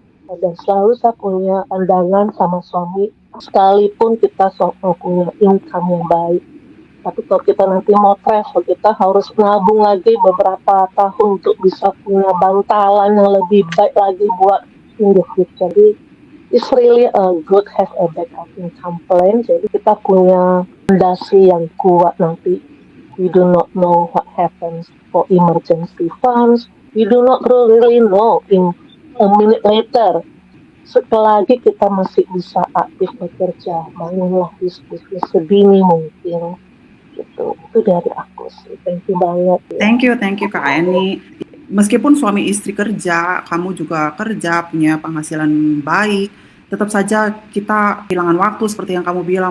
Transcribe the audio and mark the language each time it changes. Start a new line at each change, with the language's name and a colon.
Indonesian: Dan selalu saya punya pandangan sama suami, sekalipun kita punya income yang baik, tapi kalau kita nanti mau travel, kita harus nabung lagi beberapa tahun untuk bisa punya bantalan yang lebih baik lagi buat
English: in the future. Jadi it's really a good have a backup income plan.
Indonesian: Jadi kita punya fondasi yang kuat nanti.
English: We do not know what happens for emergency funds. We do not really know in a minute later.
Indonesian: Sekali lagi kita masih bisa aktif bekerja, bangunlah bisnis sedini mungkin. Gitu. Itu dari aku sih.
English: Thank you
Indonesian: banget. Ya.
English: Thank you Kak Eni.
Indonesian: Meskipun suami istri kerja, kamu juga kerja, punya penghasilan baik, tetap saja kita kehilangan waktu seperti yang kamu bilang.